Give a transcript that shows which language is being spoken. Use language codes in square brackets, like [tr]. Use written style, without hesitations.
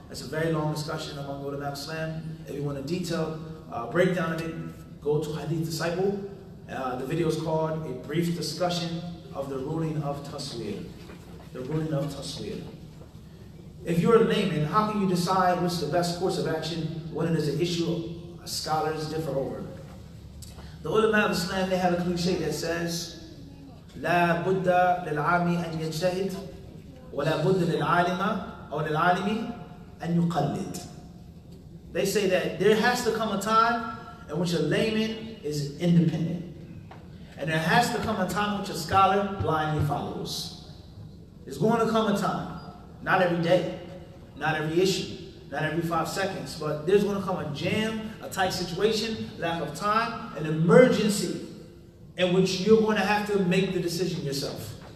[en] That's a very long discussion among ulama of Islam. If you want a detailed breakdown of it, go to Hadith Disciple. The video is called A Brief Discussion of the Ruling of Tasweer. The ruling of Tasweer. If you're a layman, how can you decide what's the best course of action when it is an issue scholars differ over? The ulama of Islam, they have a cliche that says, [ar] لا بد للعامي أن يجتهد ولا بد للعالم أو للعالم أن يقلد. [en] They say that there has to come a time in which a layman is independent. And there has to come a time in which a scholar blindly follows. There's going to come a time, not every day, not every issue, not every 5 seconds, but there's going to come a jam, a tight situation, lack of time, an emergency in which you're going to have to make the decision yourself.